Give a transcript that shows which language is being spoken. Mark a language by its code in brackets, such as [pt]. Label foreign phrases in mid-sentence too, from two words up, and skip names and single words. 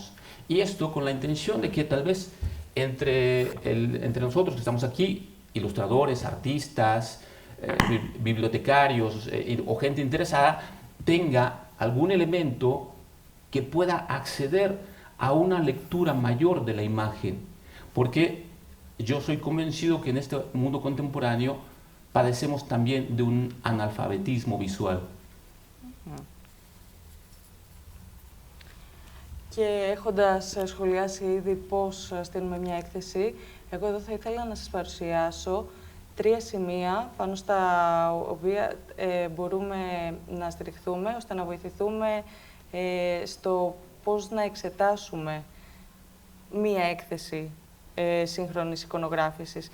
[es] Y esto con la intención de que tal vez entre nosotros que estamos aquí, ilustradores, artistas, bibliotecarios o gente interesada, tenga algún elemento que pueda acceder a una lectura mayor de la imagen. Porque yo soy convencido que en este mundo contemporáneo padecemos también de un analfabetismo visual. [el] Και έχοντας σχολιάσει ήδη πώς στείλουμε μια έκθεση, εγώ εδώ θα ήθελα να σας παρουσιάσω 3 σημεία πάνω στα οποία μπορούμε να στηριχθούμε, ώστε να βοηθηθούμε στο πώς να εξετάσουμε μία έκθεση σύγχρονης εικονογράφησης.